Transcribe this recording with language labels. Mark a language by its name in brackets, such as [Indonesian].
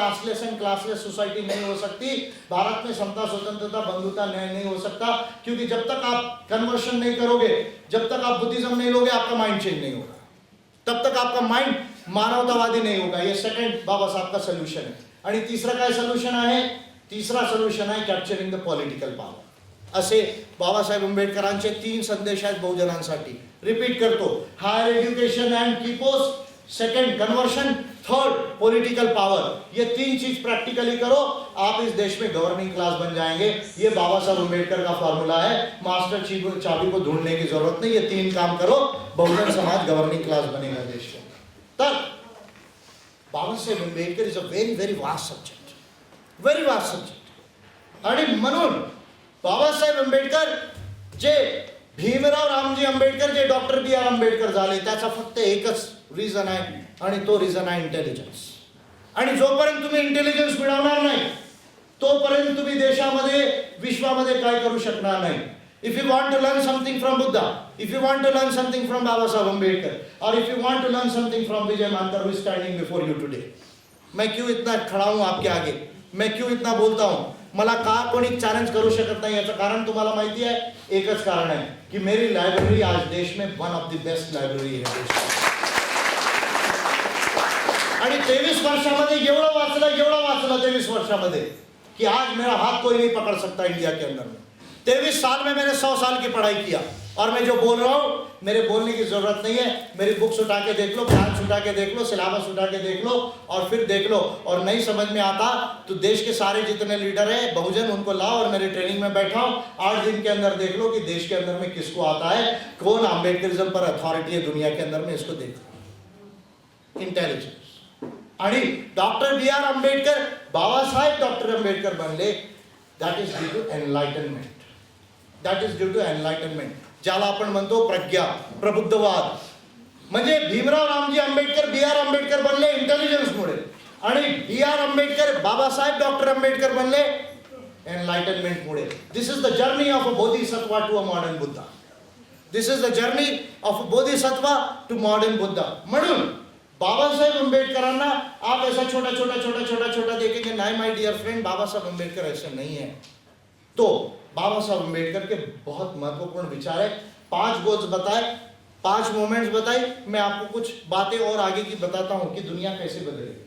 [Hindi] Casteless and classless society नहीं हो सकती. भारत में समता, स्वतंत्रता, बंधुता नहीं हो सकता. क्योंकि जब तक आप कन्वर्शन नहीं करोगे, जब तक आप बुद्धिज्म नहीं लोगे, आपका माइंड चेंज नहीं होगा. तब तक आपका माइंड मानवतावादी नहीं होगा. ये सेकंड बाबा साहब का सोल्यूशन है. [Marathi] आणि तिसरा काय सोल्यूशन आहे? तिसरा सोल्यूशन आहे [English] Capturing the political power. [Marathi] असे बाबासाहेब आंबेडकरांचे 3 संदेश आहेत बहुजनांसाठी. [English] Repeat करतो. Higher education and की post, second conversion, third political power. [Hindi] ये 3 चीज प्रैक्टिकली करो, आप इस देश में गवर्निंग क्लास बन जाएंगे. ये बाबा साहब आंबेडकर का फॉर्मूला है. मास्टर चाबी को ढूंढने की जरूरत नहीं. ये 3 काम करो, बहुजन समाज गवर्निंग क्लास बनेगा देश में. [English] तर Baba Saheb Ambedkar is a very very vast subject. Very vast subject. [Marathi] आणि म्हणून बाबासाहेब आंबेडकर जे भीमराव रामजी आंबेडकर जे डॉक्टर बी आर आंबेडकर झाले त्याचा फक्त एकच रिझन आहे आणि तो रिझन आहे इंटेलिजन्स. आणि जोपर्यंत तुम्ही इंटेलिजन्स मिळवणार नाही तोपर्यंत तुम्ही देशामध्ये विश्वामध्ये काय करू शकणार नाही. [English] If you want to learn something from Buddha, if you want to learn something from Baba Saheb Ambedkar, or if you want to learn something from Vijay Mankar who is standing before you today, [Hindi] मैं क्यों इतना खड़ा हूं आपके आगे, मैं क्यों इतना बोलता हूं, [Marathi] मला का कोणी चॅलेंज करू शकत नाही याचं कारण तुम्हाला माहिती आहे. एकच कारण आहे की [Hindi] मेरी लायब्ररी आज देश में [English] one of the best library [Hindi] है. [Marathi] आणि 23 वर्षामध्ये एवढं वाचलं 23 वर्षामध्ये कि [Hindi] आज मेरा हाथ कोई नहीं पकड़ सकता इंडिया के अंदर में. 23 साल में मैंने 100 साल की पढ़ाई किया और मैं जो बोल रहा हूँ मेरे बोलने की जरूरत नहीं है. मेरी बुक्स उठा के देख लो, ब्रांच उठा के देख लो, सिलेबस उठा के देख लो और फिर देख लो. और नहीं समझ में आता तो देश के सारे जितने लीडर हैं बहुजन उनको लाओ और मेरी ट्रेनिंग में बैठाओ. 8 दिन के अंदर देख लो कि देश के अंदर में किसको आता है, कौन आंबेडकरिज्म पर अथॉरिटी है दुनिया के अंदर में. इसको देखो इंटेलिजेंस. [Marathi] आणि डॉक्टर बी आर आंबेडकर बाबासाहेब डॉक्टर आंबेडकर बनले [English] That is due to enlightenment. That is due to enlightenment. [Marathi] ज्याला आपण म्हणतो प्रज्ञा, प्रबुद्धवाद. म्हणजे भीमराव रामजी आंबेडकर बी आर आंबेडकर बनले इंटेलिजन्समुळे आणि बी आर आंबेडकर बाबासाहेब डॉक्टर आंबेडकर बनले एनलाइटनमेंटमुळे. [English] This is the journey of a bodhisattva to a modern Buddha. This is the journey of a bodhisattva to modern Buddha. [Marathi] म्हणून बाबासाहेब आंबेडकरांना [Hindi] आप ऐसा छोटा देखेंगे. नहीं माय डियर फ्रेंड, बाबा साहब आंबेडकर ऐसे नहीं है. तो बाबा साहब आंबेडकर के बहुत महत्वपूर्ण विचार है. 5 गोल्स बताए, 5 मोमेंट्स बताई. मैं आपको कुछ बातें और आगे की बताता हूं कि दुनिया कैसे बदले.